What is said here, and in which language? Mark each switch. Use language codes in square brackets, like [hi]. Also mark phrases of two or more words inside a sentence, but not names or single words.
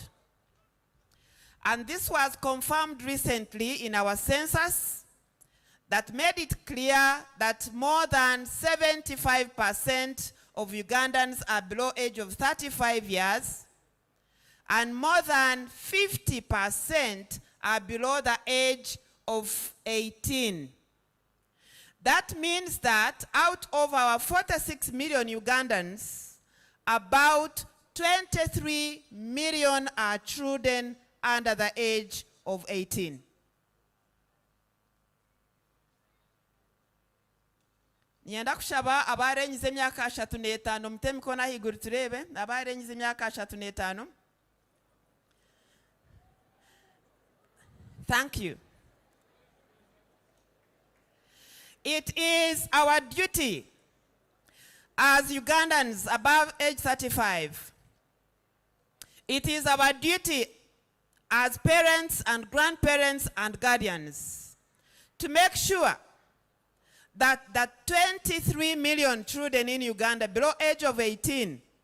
[en] And this was confirmed recently in our census that made it clear that more than 75% of Ugandans are below age of 35 years, and more than 50% are below the age of 18. That means that out of our 46 million Ugandans, about 23 million are children under the age of 18. [nyn] Nyenda kushaba abarenyize emyaka 35 mutemikona higuru turebe abarenyize emyaka 35. [en] Thank you. It is our duty as Ugandans above age 35. It is our duty as parents and grandparents and guardians to make sure that the 23 million children in Uganda below age of 18